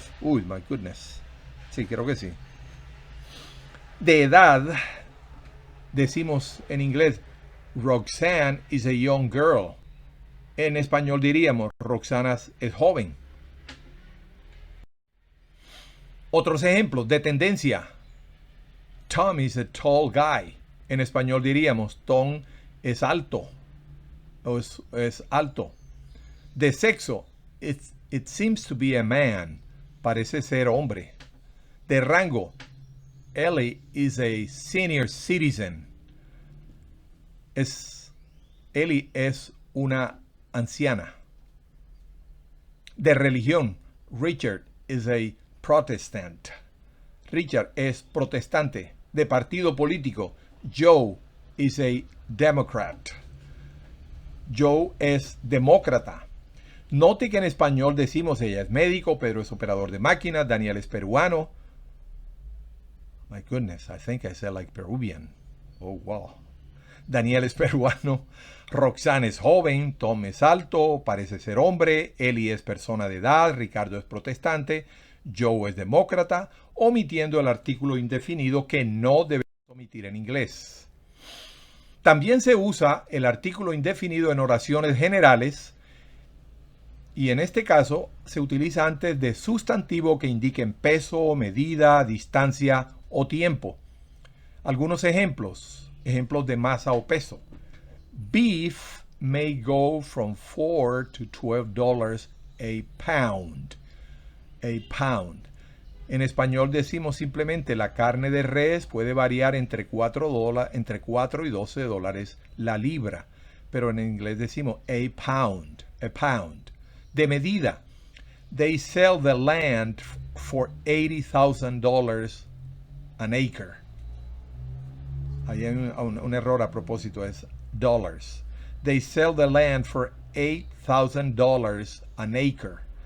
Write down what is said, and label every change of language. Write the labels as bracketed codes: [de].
[es] Uy, [en] my goodness. [es] Sí, creo que sí. De edad, decimos en inglés, [en] Roxanne is a young girl. [es] En español diríamos, Roxana es joven. Otros ejemplos de tendencia. [en] Tom is a tall guy. [es] En español diríamos, Tom es alto. O es alto. De sexo, [en] it seems to be a man. [es] Parece ser hombre. De rango, [en] Ellie is a senior citizen. [es] Ellie es una anciana. De religión, [en] Richard is a Protestant. [es] Richard es protestante. De partido político, [en] Joe is a Democrat. [es] Joe es demócrata. Note que en español decimos, ella es médico, Pedro es operador de máquinas, Daniel es peruano. [en] My goodness, I think I said like Peruvian. Oh, wow. [es] Daniel es peruano. Roxanne es joven, Tom es alto, parece ser hombre, Eli es persona de edad, Ricardo es protestante, Joe es demócrata, omitiendo el artículo indefinido que no debe omitir en inglés. También se usa el artículo indefinido en oraciones generales y en este caso se utiliza antes de sustantivo que indiquen peso, medida, distancia o tiempo. Algunos ejemplos de masa o peso. [en] Beef may go from $4 to $12 a pound. A pound. [es] En español decimos simplemente la carne de res puede variar entre 4 y $12 la libra. Pero en inglés decimos [en] a pound. A pound. [es] De medida. [en] They sell the land for $80,000 an acre. [es] Ahí hay un error a propósito, es dollars. [en] They sell the land for $8,000 an acre.